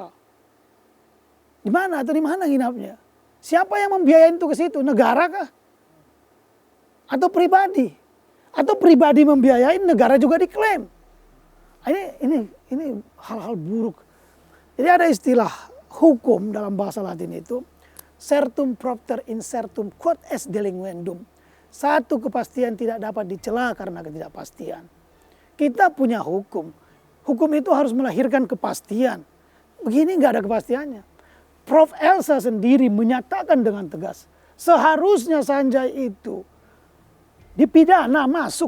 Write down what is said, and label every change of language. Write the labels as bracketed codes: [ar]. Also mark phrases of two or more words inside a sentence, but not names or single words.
[id] Di mana atau di mana nginapnya? Siapa yang membiayain itu ke situ? Negara kah? Atau pribadi? Atau pribadi membiayain, negara juga diklaim. Ini hal-hal buruk. Jadi ada istilah hukum dalam bahasa Latin itu, [la] certum propter incertum quod est delinquendum. [id] Satu kepastian tidak dapat dicela karena ketidakpastian. Kita punya hukum. Hukum itu harus melahirkan kepastian. Begini nggak ada kepastiannya. Prof. Elsa sendiri menyatakan dengan tegas, seharusnya Sanjay itu dipidana masuk.